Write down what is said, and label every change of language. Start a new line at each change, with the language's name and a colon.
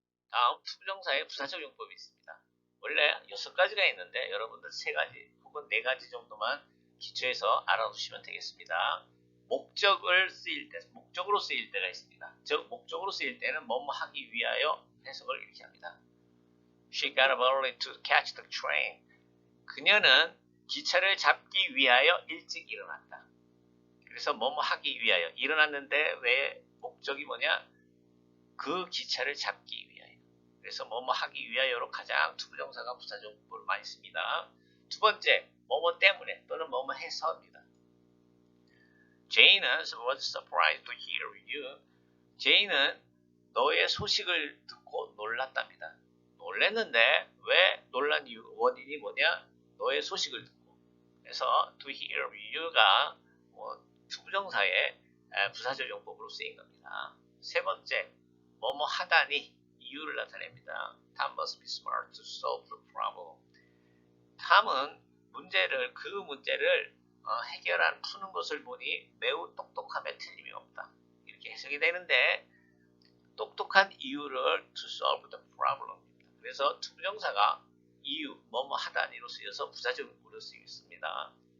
Korean: 다음 투부정사의 부사적 용법이 있습니다. 원래 6가지가 있는데 여러분들 3가지 혹은 4가지 정도만 기초해서 알아두시면 되겠습니다. 목적으로 쓰일 때가 있습니다. 즉 목적으로 쓰일 때는 뭐뭐 하기 위하여 해석을 이렇게 합니다.
English: She got up early to catch the train.
Korean: 그녀는 기차를 잡기 위하여 일찍 일어났다. 그래서 뭐뭐 하기 위하여 일어났는데 왜 목적이 뭐냐? 그 기차를 잡기 위하여. 그래서 뭐뭐 하기 위하여로 가장 투부정사가 부사적으로 많이 씁니다. 두 번째, 뭐뭐 때문에 또는 뭐뭐 해서입니다.
English: Jane은 was surprised to hear you.
Korean: 제이는 너의 소식을 듣고 놀랐답니다. 놀랐는데 왜 놀란 이유, 원인이 뭐냐? 너의 소식을 듣고. 그래서
English: to hear you
Korean: 가 투부정사의 부사적 용법으로 쓰인 겁니다. 세 번째, 뭐뭐 하다니 이유를 나타냅니다.
English: Tom must be smart to solve the problem.
Korean: 탐은 그 문제를 푸는 것을 보니 매우 똑똑함에 틀림이 없다. 이렇게 해석이 되는데 똑똑한 이유를
English: to solve the problem.
Korean: 그래서 투부정사가 이유, 뭐뭐 하다니로 쓰여서 부사적으로 쓰였습니다.